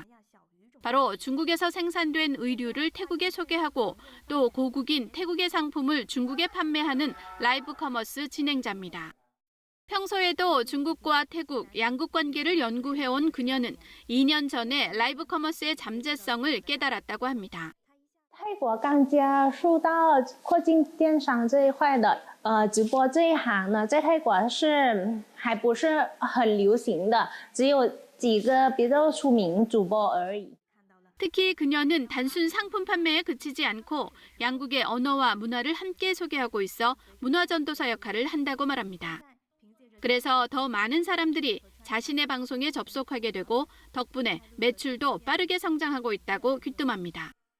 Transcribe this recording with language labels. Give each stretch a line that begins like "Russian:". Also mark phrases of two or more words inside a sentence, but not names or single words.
Korean: 바로 중국에서 생산된 의류를 태국에 소개하고 또 고국인 태국의 상품을 중국에 판매하는 라이브 커머스 진행자입니다. 평소에도 중국과 태국, 양국 관계를 연구해온 그녀는 2년 전에 라이브 커머스의 잠재성을 깨달았다고 합니다.
Chinese: 泰国刚接触到跨境电商这一块的直播这一行呢，在泰国是还不是很流行的，只有几个比较出名主播而已。
Korean: 특히 그녀는 단순 상품 판매에 그치지 않고 양국의 언어와 문화를 함께 소개하고 있어 문화 전도사 역할을 한다고 말합니다. 그래서 더 많은 사람들이 자신의 방송에 접속하게 되고 덕분에 매출도 빠르게 성장하고 있다고 귀뜸합니다.